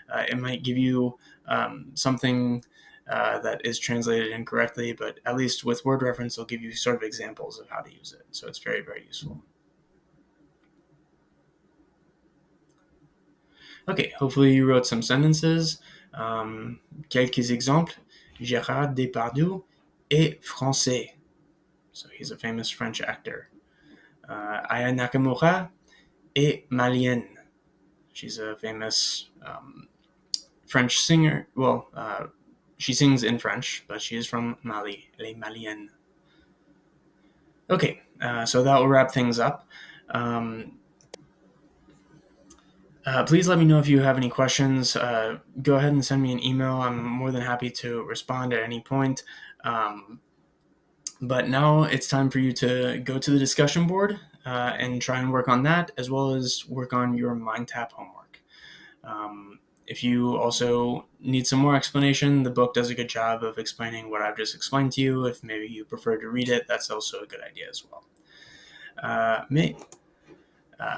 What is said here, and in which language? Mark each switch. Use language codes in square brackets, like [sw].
[en] It might give you something that is translated incorrectly, but at least with word reference, they'll give you sort of examples of how to use it. So it's very, very useful. Okay, hopefully you wrote some sentences. [fr] Quelques exemples. Gérard Depardieu est français. [en] So he's a famous French actor. [fr] Aya Nakamura est malienne. [en] She's a famous French singer. Well, she sings in French, but she is from Mali. [fr] Elle est malienne. [en] Okay, so that will wrap things up. Please let me know if you have any questions. Go ahead and send me an email. I'm more than happy to respond at any point. But now it's time for you to go to the discussion board and try and work on that, as well as work on your MindTap homework. If you also need some more explanation, the book does a good job of explaining what I've just explained to you. If maybe you prefer to read it, that's also a good idea as well. [fr] Au revoir, bonne journée ou bonne soirée.